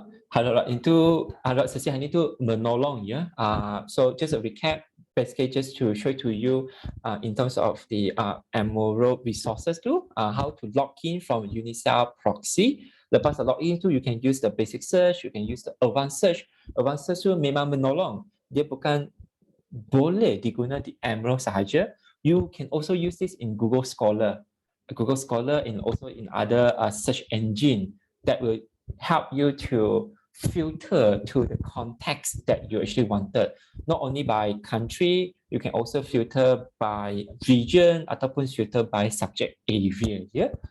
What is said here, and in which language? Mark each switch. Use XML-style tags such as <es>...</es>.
<ms>Harap sesi hari itu menolong ya.</ms> <en>So just a recap, basically just to show to you in terms of the Emerald resources tu, how to log in from Unicell proxy.</en> <ms>Lepas log in tu,</ms> <en>you can use the basic search, you can use the advanced search.</en> <ms>Advanced search tu memang menolong. Dia bukan boleh diguna di Emerald sahaja.</ms> <en>You can also use this in Google Scholar and also in other search engine that will help you to filter to the context that you actually wanted. Not only by country, you can also filter by region</en> <ms>ataupun</ms> <en>filter by subject area. Yeah.</en>